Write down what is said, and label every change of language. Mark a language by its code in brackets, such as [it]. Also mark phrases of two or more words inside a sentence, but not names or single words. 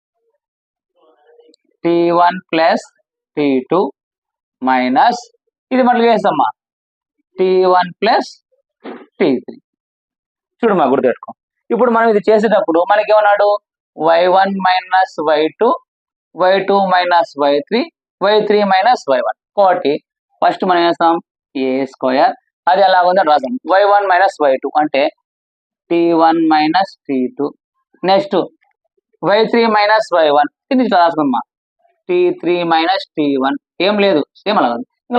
[en] t1 plus t2 minus [te] ఇది మళ్ళీ చేస్తామా [en] t1 plus t3 [te] చూడమ్మా గుర్తుపెట్టుకో ఇప్పుడు మనం ఇది చేసేటప్పుడు మనకి ఏమన్నాడు [en] y1 minus y2 y2 minus y3 y3 minus y1 [te] కాబట్టి ఫస్ట్ మనం చేస్తాం [en] A square [te] అది ఎలా ఉందో రాసాం [en] y1 minus y2 [te] అంటే [en] t1 minus t2 next y3 minus y1 [te] ఇది రాసుకుమ్మా [en] t3 minus t1 [te] ఏం లేదు సేమ్ అలా ఇంకా